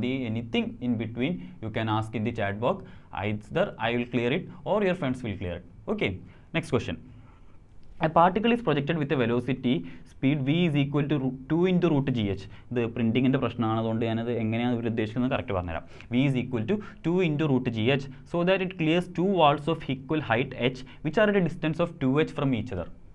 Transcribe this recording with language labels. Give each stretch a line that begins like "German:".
English: Anything in between you can ask in the chat box. Either I will clear it or your friends will clear it. Okay, next question. A particle is projected with a velocity speed v is equal to 2 into root gh.
Malayalam: ഇത് പ്രിൻറ്റിങ്ങിൻ്റെ പ്രശ്നമാണ്, അതുകൊണ്ട് ഞാനത് എങ്ങനെയാണ് ഇവർ ഉദ്ദേശിക്കുന്നത് correct പറഞ്ഞുതരാം.
English: v is equal to 2 into root gh so that it clears 2 walls of equal height h which are at a distance of 2h from each other.